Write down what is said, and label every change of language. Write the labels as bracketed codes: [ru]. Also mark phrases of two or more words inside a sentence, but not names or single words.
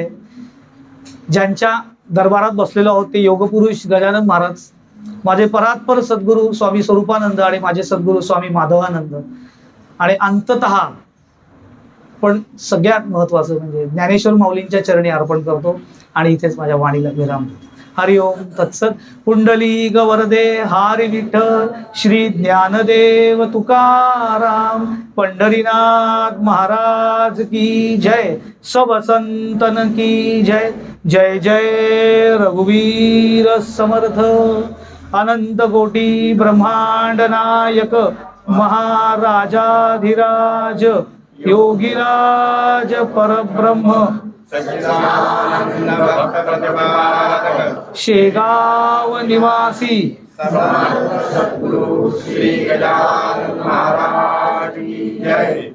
[mr] ज्यांच्या दरबारात बसलेलो आहोत ते योगपुरुष गजानन महाराज, माझे परात्पर सद्गुरू स्वामी स्वरूपानंद आणि माझे सद्गुरू स्वामी माधवानंद, आणि अंततः पण सगळ्यात महत्वाचं म्हणजे ज्ञानेश्वर माऊलींच्या चरणी अर्पण करतो. आणि इथेच माझ्या वाणीला विराम. [sa] हरि ओम तत्सत. [hi] पुंडलिक वरदे हरी विठ्ठल श्री ज्ञानदेव तुकाराम, पंढरीनाथ महाराज की जय, सब संतन की जय. जय जय रघुवीर समर्थ, अनंत कोटी ब्रह्मांड नायक, महाराजाधिराज योगीराज परब्रह्म, शेगाव निवासी श्री गजानन महाराज की जय.